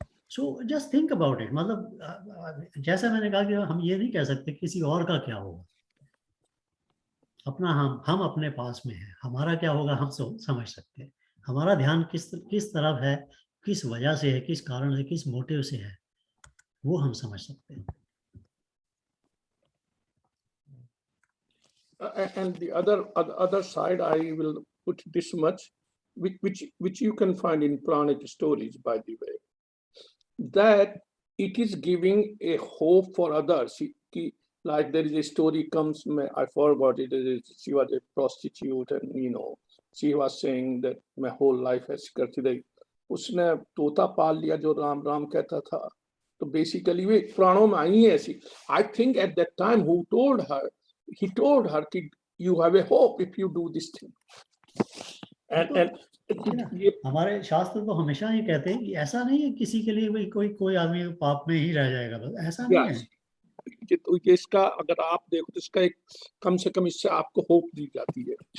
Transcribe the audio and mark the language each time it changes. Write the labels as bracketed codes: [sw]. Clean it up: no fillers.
[en] So just think about it. [hi] मतलब जैसा मैंने कहा कि हम ये नहीं कह सकते किसी और का क्या होगा, अपना हम अपने पास में है, हमारा क्या होगा हम समझ सकते हैं। हमारा ध्यान किस तरफ है, किस वजह से है, किस कारण से, किस मोटिव से है, वो हम समझ सकते हैं। [en] And the other side, I will put this much, which you can find in Puranic stories, by the way, that it is giving a hope for others. Like there is a story comes, I forgot it. She was a prostitute, and she was saying that my whole life [hi] ऐसी करती रही, उसने तोता पाल लिया जो राम राम कहता था। तो बेसिकली वे पुराणों में आई है ऐसी। [en] I think at that time he told her कि you have a hope if you do this thing. And [hi] ये हमारे शास्त्र तो हमेशा ये कहते हैं कि ऐसा नहीं है किसी के लिए भाई कोई आदमी पाप में ही रह जाएगा, बस ऐसा नहीं है। तो ये इसका अगर आप देखो तो इसका एक कम से कम इससे आपको होप दी जाती है।